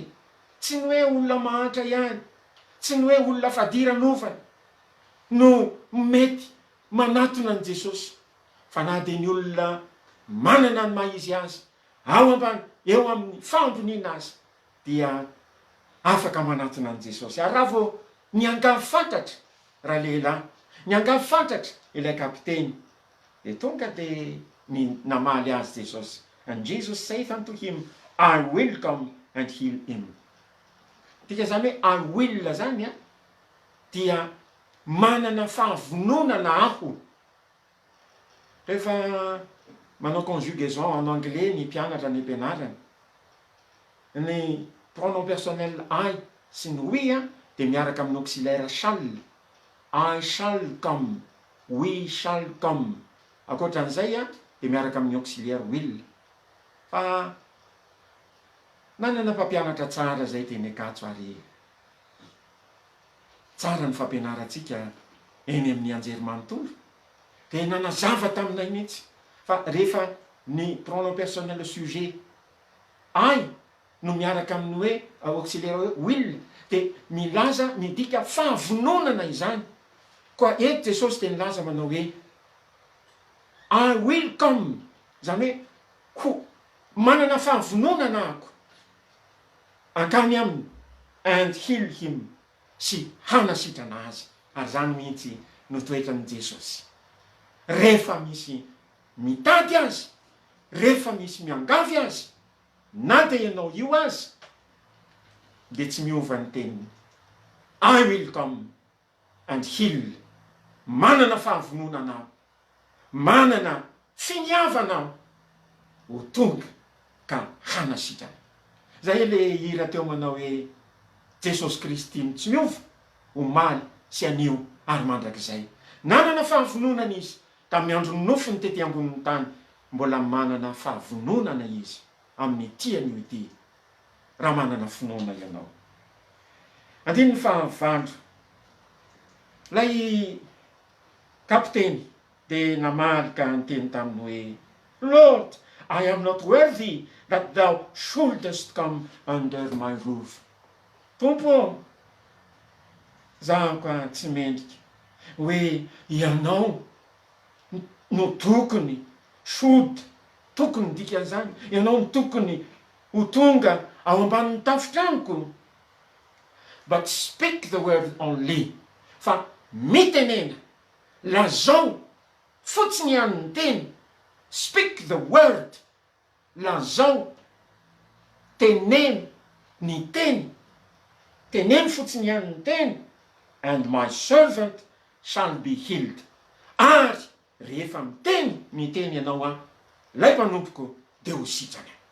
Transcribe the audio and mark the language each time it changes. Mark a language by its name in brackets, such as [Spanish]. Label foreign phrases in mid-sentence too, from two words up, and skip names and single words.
[Malagasy] Tsy ny hoe olona mahatra ihany, tsy ny hoe olona fadiran'ovana no mety manatona an' Jesosy, fa na de ny olona manana ny mahizy azy ao ambany eo amin'ny fambonina azy, dia afaka manatona an' Jesosy. Ary raha vao niangavy fantatra raha lehilahy, niangavy fantatra ilay kapiteny, de tonga de namaly azy Jesosy. [English] And Jesus saith unto him, I will come and heal him. [Malagasy] Tika zany hoe [English] I will [Malagasy] zany dia manana fahavononana aho. Rehefa manao [French] conjugaison en anglais [Malagasy] ny mpianatra ny ampianarana, ny [French] pronom personnel [Malagasy] I sy ny we de miaraka amin'ny auxiliaire shall. [English] I shall come, we shall come. [Malagasy] Akoatran'izay de miaraka amin'ny auxiliaire will. Fa nanana mpampianatra tsara zay teny Ankatso, ary tsara ny fampianaratsika eny amin'ny anjerimanontolo. De nanazava taminay mihitsy fa rehefa ny [French] pronom personnel sujet [Malagasy] I no miaraka amin'ny hoe auxiliaire will, de milaza midika fahavononana izany. koa eto Jesosy teny laza manao hoe [English] I will come, [Malagasy] zany hoe manana fahavononana ako ankany aminy [English] and heal him, [Malagasy] sy hanasitrana azy. Ary zany mihitsy no toetran'i Jesosy. Rehefa misy mitady azy, rehefa misy miangavy azy, na dia ianao io azy, dia tsy miova ny teniny. [English] I will come and heal. [Malagasy] Manana fahavononana aho, manana finiavana aho, ho tonga ka hanasitrana. Zay le hira teo manao hoe Jesosy Kristy tsy miova, omaly sy anio ary mandrakizay. Nanana fahavononana izy tamin'ny andron'ny nofiny tety ambonin'ny tany, mbola manana fahavononana izy amin'ny tian'io ity, raha manana finoana ianao. Andiny ny fahavalo, lay kapiteny dia namalika nyteny taminy hoe [English] Lord, I am not worthy that thou shouldest come under my roof. [Malagasy] Tompo, zaho ka tsy mendrika hoe ianao no tokony tokony dikan'izany, ianao no tokony ho tonga ao ambanin'ny tafotranoko. [English] But speak the word only. [Malagasy] Fa mitenena, lazao fotsiny ihany ny teny. [English] Speak the word, [Malagasy] lazao, teneny ny teny, teneny fotsiny ihany ny teny, [English] and my servant shall be healed. [Malagasy] Ary rehefa miteny ny teny ianao a, lay mpanompoko dia ho sitrana.